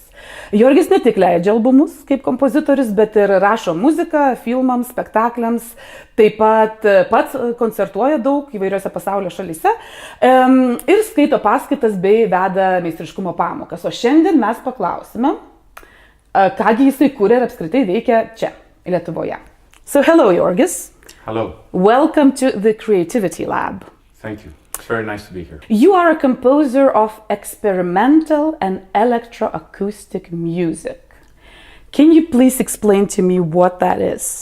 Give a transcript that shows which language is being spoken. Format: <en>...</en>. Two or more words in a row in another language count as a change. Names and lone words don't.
<lt>Yiorgis ne tik leidžia albumus kaip kompozitorius, bet ir rašo muziką filmams, spektakliams, taip pat pats koncertuoja daug įvairiose pasaulio šalyse ir skaito paskaitas bei veda meistriškumo pamokas. O šiandien mes paklausime, kągi jisai kuria ir apskritai veikia čia, Lietuvoje.</lt> <en>So hello, Yiorgis. Hello. Welcome to the Creativity Lab. Thank you. It's very nice to be here. You are a composer of experimental and electroacoustic music. Can you please explain to me what that is?</en>